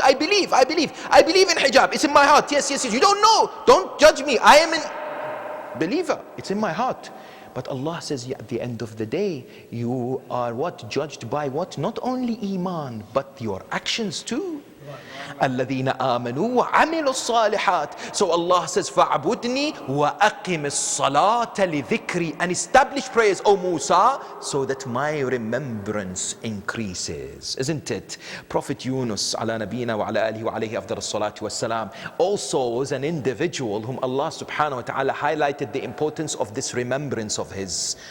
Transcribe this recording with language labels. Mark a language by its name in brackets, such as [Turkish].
[English] I believe in hijab. It's in my heart. Yes. You don't know. Don't judge me. I am a believer. It's in my heart. But Allah says, yeah, at the end of the day, you are what? Judged by what? Not only iman, but your actions too. [Arabic] الذين آمنوا وعملوا الصالحات. [English] So Allah says, [Arabic] فَاعْبُدْنِي وَأَقِمِ الصَّلَاةَ لِذِكْرِي, [English] and establish prayers, O Musa, so that my remembrance increases. Isn't it? Prophet Yunus [Arabic] على نبينا وعلى آله وعليه أفضل الصلاة والسلام [English] also was an individual whom Allah subhanahu wa ta'ala highlighted the importance of this remembrance of his.